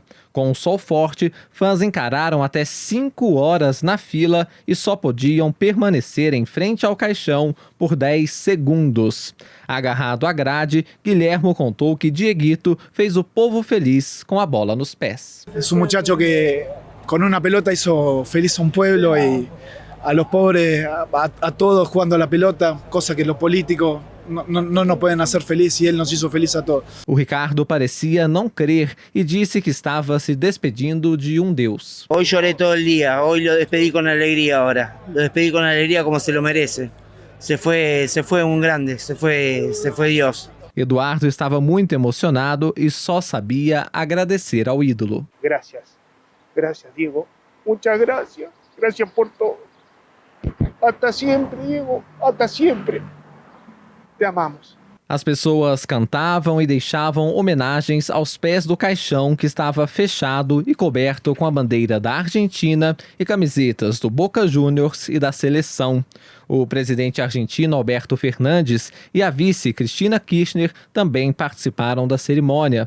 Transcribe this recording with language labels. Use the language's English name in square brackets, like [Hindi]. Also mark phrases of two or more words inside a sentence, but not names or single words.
[Portuguese] Com o sol forte, fãs encararam até 5 horas na fila e só podiam permanecer em frente ao caixão por 10 segundos. Agarrado à grade, Guilhermo contou que Dieguito fez o povo feliz com a bola nos pés. É um [Spanish] muchacho que [Portuguese] com uma [Spanish] pelota hizo feliz um pueblo e a los pobres, a todos jugando a la pelota, cosa que los políticos no nos pueden hacer feliz y él nos hizo feliz a todos. [Portuguese] O Ricardo parecia não crer e disse que estava se despedindo de um Deus. [Spanish] Hoy lloré todo el día, hoy lo despedí con alegría ahora. Lo despedí con alegría como se lo merece. Se fue un grande, se fue Dios. [Portuguese] Eduardo estava muito emocionado e só sabia agradecer ao ídolo. [Spanish] Gracias, Diego. Muchas gracias. Gracias por todo. Hasta siempre, Diego. Hasta siempre. Te amamos. [Portuguese] As pessoas cantavam e deixavam homenagens aos pés do caixão que estava fechado e coberto com a bandeira da Argentina e camisetas do Boca Juniors e da seleção. O presidente argentino Alberto Fernandes e a vice Cristina Kirchner também participaram da cerimônia.